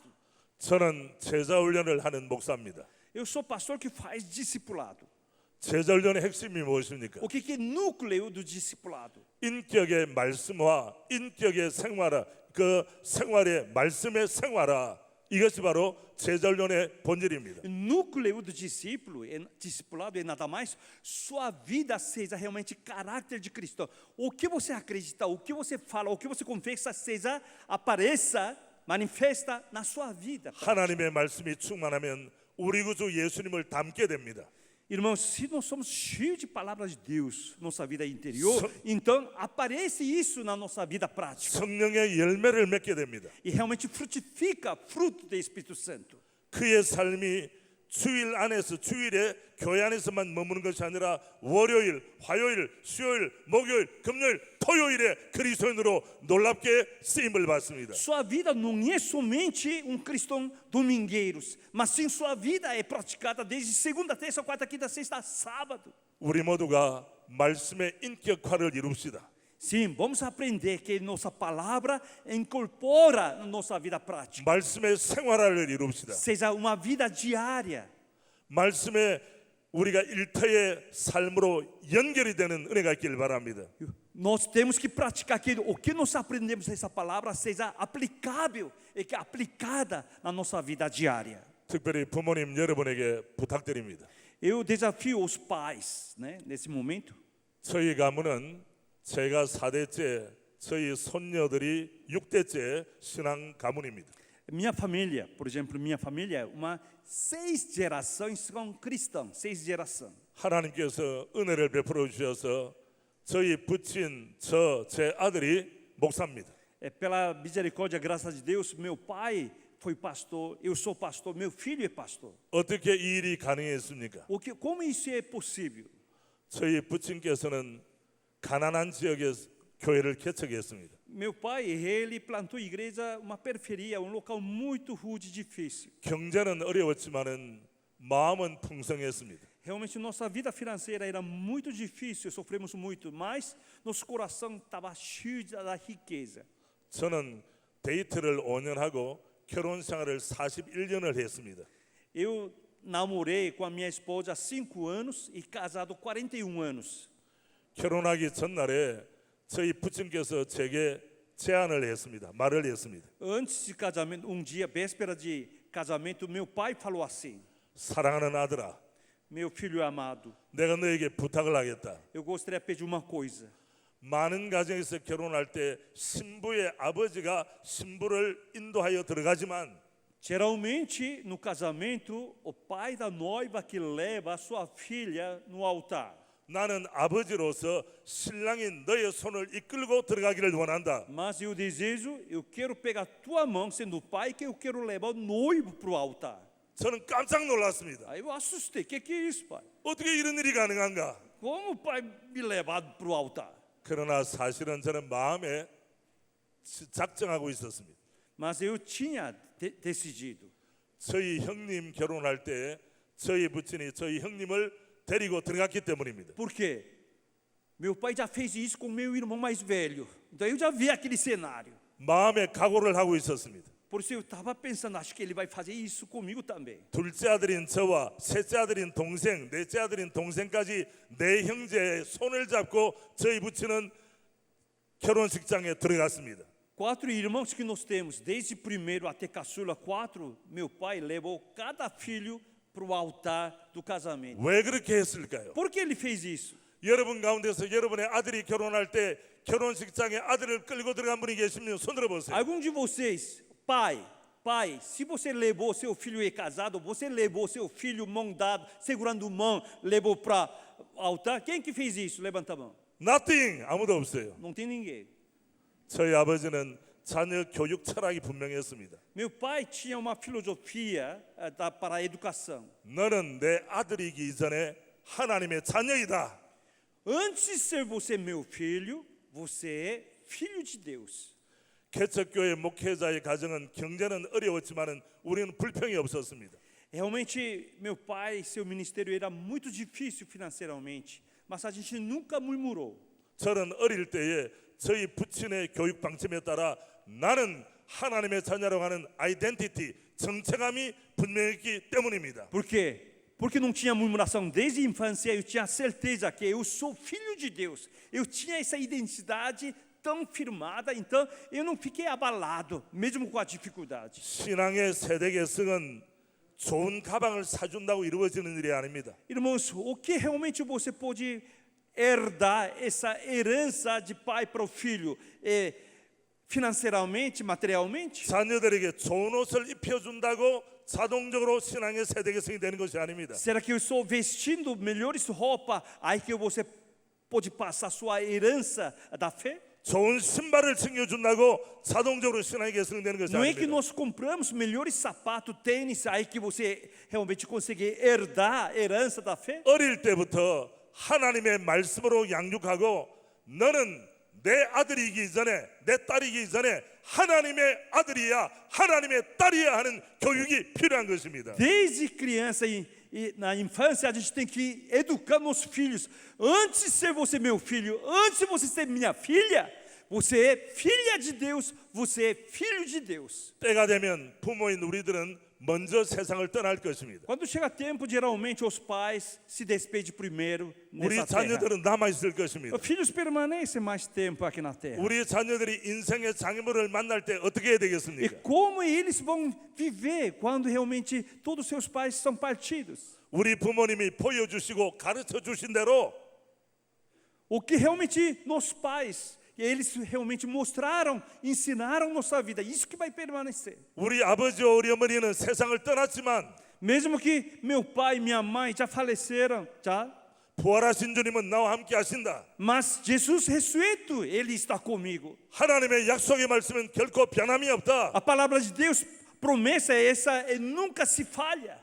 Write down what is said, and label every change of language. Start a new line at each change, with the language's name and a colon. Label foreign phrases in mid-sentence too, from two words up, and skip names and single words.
Korean: 저는 제자훈련을 하는 목사입니다.
Portuguese: Eu sou pastor que faz discipulado.
Korean: 제자훈련의 핵심이 무엇입니까?
Portuguese: O que é núcleo do discipulado?
Korean: 인격의 말씀과 인격의 생활화, 그 생활의 말씀의 생활화, 이것이 바로 제자훈련의 본질입니다.
Portuguese: O núcleo do discipulado é nada mais sua vida seja realmente caráter de Cristo. O que você acredita, o que você fala, o que você confessa seja apareça, manifesta na sua vida.
Korean: 하나님의 말씀이 충만하면 우리 구주 예수님을 닮게 됩니다.
Portuguese: Irmãos, se nós somos cheios de palavras de Deus, nossa vida interior, então aparece isso na nossa vida prática.
Korean: 성령의 열매를 맺게 됩니다.
Portuguese: E realmente frutifica fruto do Espírito Santo.
Korean: 그의 삶이 주일에 교회 안에서만 머무는 것이 아니라 월요일, 화요일, 수요일, 목요일, 금요일, 토요일에 그리스도인으로 놀랍게 쓰임을 받습니다.
Portuguese: Sua vida não é somente cristão domingueiro, mas sim sua vida é praticada desde segunda, terça, quarta, quinta, sexta, sábado.
Korean: 우리 모두가 말씀의 인격화를 이룹시다.
Portuguese: Sim, vamos aprender que nossa palavra incorpora na nossa vida prática.
Korean: 말씀의 생활화를 이룹시다.
Portuguese: Seja uma vida diária.
Korean: 말씀에 우리가 일터의 삶으로 연결이 되는 은혜가 있기를 바랍니다.
Portuguese: Nós temos que praticar que o que nós aprendemos nessa palavra seja aplicável e que aplicada na nossa vida diária.
Korean: 특별히 부모님 여러분에게 부탁드립니다.
Portuguese: Eu desafio os pais, né, nesse momento.
Korean: 저희 가문은 제가 4대째, 저희 손녀들이 6대째 신앙 가문입니다.
Portuguese: Minha família, por exemplo, minha família, 6 gerações são cristãos, 6 gerações.
Korean: 하나님께서 은혜를 베풀어 주셔서 저희 부친 제 아들이 목사입니다.
Portuguese: Pela misericórdia, graças a Deus, meu pai foi pastor, eu sou pastor, meu filho é pastor.
Korean: 어떻게 이 일이 가능했습니까?
Portuguese: Como isso é possível?
Korean: 저희 부친께서는 가난한 지역에 교회를 개척했습니다.
Portuguese: Meu pai, ele plantou igreja, uma periferia, local muito rude e difícil.
Korean: 경제는 어려웠지만은 마음은 풍성했습니다.
Portuguese: Realmente nossa vida financeira era muito difícil, sofremos muito, mas nosso coração estava cheio da riqueza.
Korean: 저는 데이트를 5년 하고 결혼 생활을 41년을 했습니다.
Portuguese: Eu namorei com a minha esposa há 5 anos e casado 41 anos.
Korean: 결혼하기 전날에 저희 부친께서 제게 제안을 했습니다. 말을 했습니다.
Portuguese: Antes de casamento, dia, véspera de casamento, meu pai falou assim:
Korean: 사랑하는 아들아,
Portuguese: meu filho amado,
Korean: 내가 너에게 부탁을 하겠다.
Portuguese: eu gostaria de pedir uma coisa.
Korean: 많은 가정에서 결혼할 때 신부의 아버지가 신부를 인도하여 들어가지만
Portuguese: Geralmente, no casamento, o pai da noiva que leva a sua filha no altar.
Korean: 나는 아버지로서 신랑인 너의 손을 이끌고 들어가기를 원한다.
Portuguese: Mas eu desejo, eu quero pegar tua mão, sendo o pai, que eu quero levar o noivo para o altar.
Korean: 저는 깜짝 놀랐습니다.
Portuguese: Aí eu assustei, que é isso, pai?
Korean: 어떻게 이런 일이 가능한가?
Portuguese: Como o pai me levar para o altar?
Korean: 그러나 사실은 저는 마음에 작정하고 있었습니다.
Portuguese: Mas eu tinha decidido.
Korean: 저희 형님 결혼할 때 저희 부친이 저희 형님을 데리고 들어갔기 때문입니다.
Portuguese: Por quê? Meu pai já fez isso com meu irmão mais velho. Então eu já vi aquele cenário.
Korean: 마음에 각오를 하고 있었습니다.
Portuguese: Por isso eu estava pensando, acho que ele vai fazer isso comigo também.
Korean: 둘째 아들인 저와 셋째 아들인 동생, 넷째 아들인 동생까지 네 형제의 손을 잡고 저희 부친은 결혼식장에 들어갔습니다.
Portuguese: 4 irmãos que nós temos, desde primeiro até caçula, 4, meu pai levou cada filho para o altar do casamento.
Korean: 왜 그렇게 했을까요?
Portuguese: Por que ele fez isso?
Korean: 여러분 가운데서 여러분의 아들이 결혼할 때 결혼식장에 아들을 끌고 들어간 분이 계시면 손 들어보세요.
Portuguese: Algum de vocês, pai, se você levou seu filho e casado, você levou seu filho mão dada, segurando mão, levou para o altar, quem que fez isso? Levanta a mão. Nothing,
Korean: 아무도 없어요.
Portuguese: Não tem ninguém.
Korean: 저희 아버지는 자녀 교육 철학이 분명했습니다.
Portuguese: Meu pai tinha uma filosofia para a educação.
Korean: 너는 내 아들이기 이전에 하나님의 자녀이다.
Portuguese: Antes de ser você meu filho, você é filho de Deus.
Korean: 개척교회 목회자의 가정은 경제는 어려웠지만은 우리는 불평이 없었습니다.
Portuguese: Realmente, meu pai, seu ministério era muito difícil financeiramente, mas a gente nunca murmurou.
Korean: 저는 어릴 때에 저희 부친의 교육 방침에 따라 나는 하나님의 자녀라고 하는 아이덴티티, 정체감이 분명했기 때문입니다.
Portuguese: Por quê? Porque não tinha murmuração desde a infância, eu tinha certeza que eu sou filho de Deus. Eu tinha essa identidade tão firmada, então eu não fiquei abalado, mesmo com a dificuldade.
Korean: 신앙의 세대 계승은 좋은 가방을 사준다고 이루어지는 일이 아닙니다.
Portuguese: Irmãos, o que realmente você pode herdar essa herança de pai para o filho? Financeiramente, materialmente?
Korean: 자녀들에게 좋은 옷을 입혀준다고 자동적으로 신앙의 세대 계승이 되는 것이 아닙니다.
Portuguese: Será que eu estou vestindo melhores roupas, aí que você pode passar sua herança da fé?
Korean: 좋은 신발을 챙겨준다고 자동적으로 신앙의 계승이 되는 것이
Portuguese: Não é que
Korean: 아닙니다.
Portuguese: nós compramos melhores sapatos, tênis, aí que você realmente consegue herdar a herança da fé?
Korean: 어릴 때부터 하나님의 말씀으로 양육하고 너는 내 아들이기 전에 내 딸이기 전에 하나님의 아들이야 하나님의 딸이야 하는 교육이 필요한 것입니다.
Portuguese: Desde criança e na infância a gente tem que educar nossos filhos. Antes de ser você meu filho, antes de você ser minha filha, você é filha de Deus, você é filho de Deus.
Korean: 때가 되면 부모인 우리들은 먼저 세상을 떠날 것입니다.
Portuguese: Quando chega tempo, geralmente os pais se despedem primeiro
Korean: 우리
Portuguese: nessa terra.
Korean: 자녀들은 남아 있을 것입니다.
Portuguese: Os filhos permanecem mais tempo aqui na terra.
Korean: 우리 자녀들이 인생의 장애물을 만날 때 어떻게 해야
Portuguese: E
Korean: 되겠습니까?
Portuguese: como eles vão viver quando realmente todos os seus pais são partidos?
Korean: 우리 부모님이 보여주시고 가르쳐 주신 대로
Portuguese: O que realmente nossos pais, eles realmente mostraram, ensinaram nossa vida, isso que vai permanecer.
Korean: 우리 아버지와 우리 어머니는 세상을 떠났지만
Portuguese: Mesmo que meu pai e minha mãe já faleceram, já,
Korean: 부활하신 주님은 나와 함께 하신다.
Portuguese: mas Jesus ressuscito, ele está comigo.
Korean: 하나님의 약속의 말씀은 결코 변함이 없다.
Portuguese: A palavra de Deus, promessa é essa, e nunca se falha.